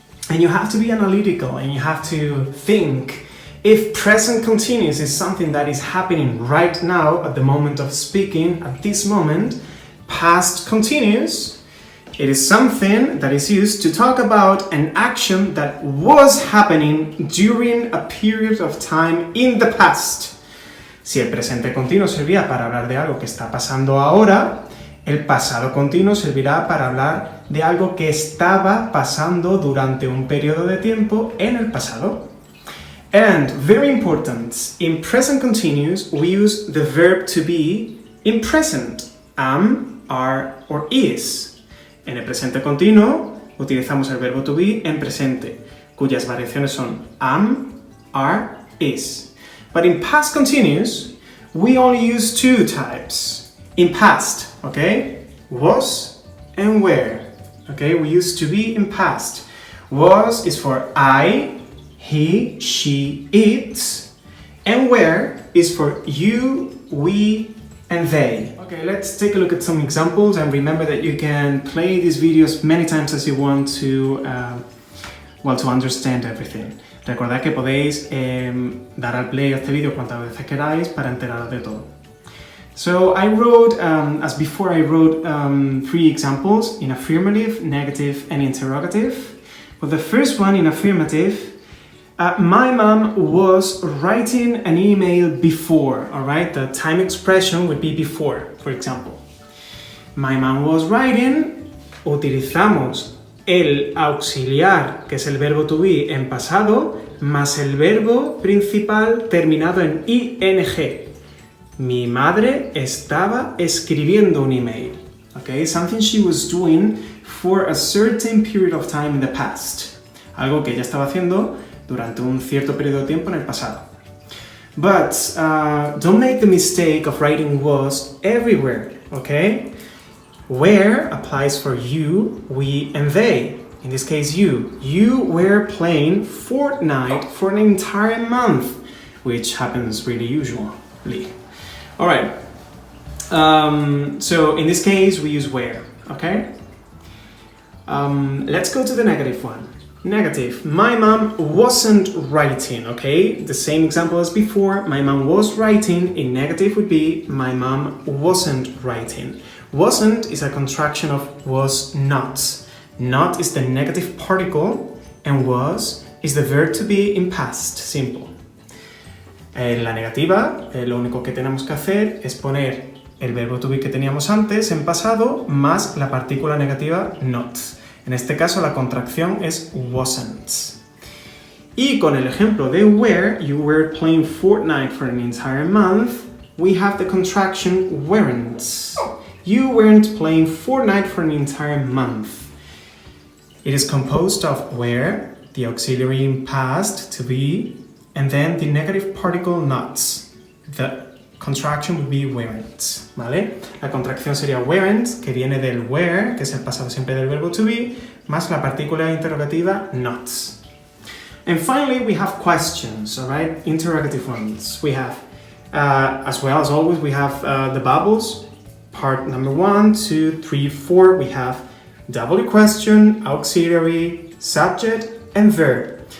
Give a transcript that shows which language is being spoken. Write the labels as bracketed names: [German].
[English] And you have to be analytical and you have to think if present continuous is something that is happening right now at the moment of speaking, at this moment, past continuous, it is something that is used to talk about an action that was happening during a period of time in the past. [Spanish] Si el presente continuo servía para hablar de algo que está pasando ahora, el pasado continuo servirá para hablar de algo que estaba pasando durante un periodo de tiempo en el pasado. [English] And, very important, in present continuous we use the verb to be in present, am, are, or is. [Spanish] En el presente continuo utilizamos el verbo to be en presente, cuyas variaciones son am, are, is. [English] But in past continuous, we only use two types. In past, okay? Was and were. Okay, we use to be in past. Was is for I, he, she, it. And were is for you, we, and they. Okay, let's take a look at some examples and remember that you can play these videos many times as you want to, to understand everything. [Spanish] Recordad que podéis dar al play a este vídeo cuantas veces queráis para enteraros de todo. [English] So I wrote, as before I wrote 3 examples in affirmative, negative and interrogative. For the first one in affirmative, my mom was writing an email before, alright? The time expression would be before, for example. My mom was writing, [Spanish] utilizamos el auxiliar, que es el verbo to be en pasado, más el verbo principal terminado en ing. Mi madre estaba escribiendo un email. [English] Okay, something she was doing for a certain period of time in the past. [Spanish] Algo que ella estaba haciendo durante un cierto periodo de tiempo en el pasado. [English] But don't make the mistake of writing was everywhere, okay? Where applies for you, we, and they. In this case, you. You were playing Fortnite for an entire month, which happens really usually. Alright, so in this case we use where, okay? Let's go to the negative one. Negative, my mom wasn't writing, okay? The same example as before, my mom was writing. In negative would be, my mom wasn't writing. Wasn't is a contraction of was not. Not is the negative particle, and was is the verb to be in past, simple. [Spanish] En la negativa, lo único que tenemos que hacer es poner el verbo to be que teníamos antes en pasado más la partícula negativa not. En este caso la contracción es wasn't. Y con el ejemplo de [English] where, you were playing Fortnite for an entire month, we have the contraction weren't. You weren't playing Fortnite for an entire month. It is composed of were, the auxiliary in past, to be, and then the negative particle not. The contraction would be weren't, [Spanish] ¿vale? La contracción sería weren't, que viene del were, que es el pasado simple del verbo to be, más la partícula interrogativa not. [English] And finally, we have questions, all right? Interrogative ones. We have, as well as always, we have the bubbles. Part number 1, 2, 3, 4. We have W question, auxiliary, subject, and verb.